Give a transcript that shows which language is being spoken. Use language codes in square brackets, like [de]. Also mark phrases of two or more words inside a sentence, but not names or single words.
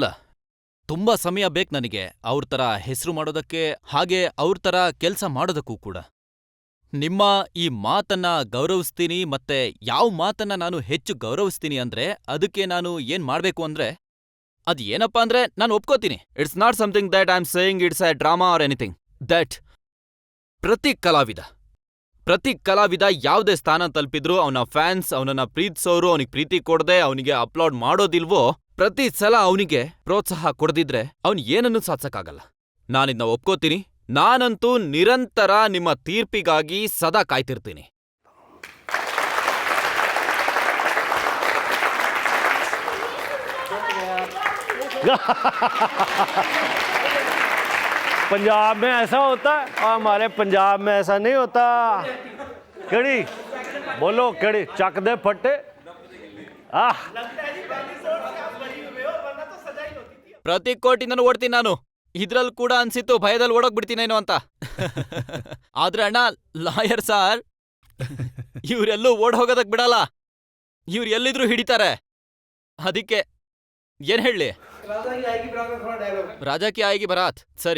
[kn] ತುಂಬಾ ಸಮಯ ಬೇಕು ನನಗೆ ಅವ್ರ ಥರ ಹೆಸ್ರು ಮಾಡೋದಕ್ಕೆ, ಹಾಗೆ ಅವ್ರ ಥರ ಕೆಲ್ಸ ಮಾಡೋದಕ್ಕೂ ಕೂಡ. ನಿಮ್ಮ ಈ ಮಾತನ್ನ ಗೌರವಿಸ್ತೀನಿ, ಮತ್ತೆ ಯಾವ್ ಮಾತನ್ನ ನಾನು ಹೆಚ್ಚು ಗೌರವಿಸ್ತೀನಿ ಅಂದ್ರೆ ಅದಕ್ಕೆ ನಾನು ಏನ್ ಮಾಡ್ಬೇಕು ಅಂದ್ರೆ ಅದ್ ಏನಪ್ಪಾ ಅಂದ್ರೆ ನಾನು ಒಪ್ಕೋತೀನಿ. [en] It's not something that I am saying it's a drama or anything. [kn] ದಟ್ ಪ್ರತಿ ಕಲಾವಿದ ಯಾವ್ದೇ ಸ್ಥಾನ ತಲುಪಿದ್ರು ಅವನ ಫ್ಯಾನ್ಸ್ ಅವನನ್ನ ಪ್ರೀತಿಸೋರು ಅವನಿಗೆ ಪ್ರೀತಿ ಕೊಡದೆ ಅವನಿಗೆ ಅಪ್ಲೋಡ್ ಮಾಡೋದಿಲ್ವೋ, ಪ್ರತಿ ಸಲ ಅವನಿಗೆ ಪ್ರೋತ್ಸಾಹ ಕೊಡದಿದ್ರೆ ಅವನ್ ಏನನ್ನೂ ಸಾಧಿಸಕ್ಕಾಗಲ್ಲ. ನಾನಿದ್ನ ಒಪ್ಕೋತೀನಿ. ನಾನಂತೂ ನಿರಂತರ ನಿಮ್ಮ ತೀರ್ಪಿಗಾಗಿ ಸದಾ ಕಾಯ್ತಿರ್ತೀನಿ. [hi] पंजाब में ऐसा होता है और हमारे पंजाब में ऐसा नहीं होता। [pa] ਕੇੜੀ ਬੋਲੋ, ਕੇੜੀ ਚੱਕ ਦੇ ਫੱਟੇ। [kn] ಪ್ರತಿ ಕೋಟಿಂದನೂ ಓಡ್ತೀನಿ ನಾನು. ಇದ್ರಲ್ಲಿ ಕೂಡ ಅನ್ಸಿತ್ತು ಭಯದಲ್ಲಿ ಓಡೋಗ್ಬಿಡ್ತೀನೇನೋ ಅಂತ. ಆದ್ರೆ ಅಣ್ಣ, ಲಾಯರ್ ಸಾರ್ ಇವ್ರೆಲ್ಲೂ ಓಡ್ ಹೋಗೋದಕ್ ಬಿಡಲ್ಲ. ಇವ್ರು ಎಲ್ಲಿದ್ರು ಹಿಡಿತಾರೆ. ಅದಕ್ಕೆ ಏನ್ ಹೇಳಿ, [hi] राजा की आयेगी बारात. [kn] ಸರಿ.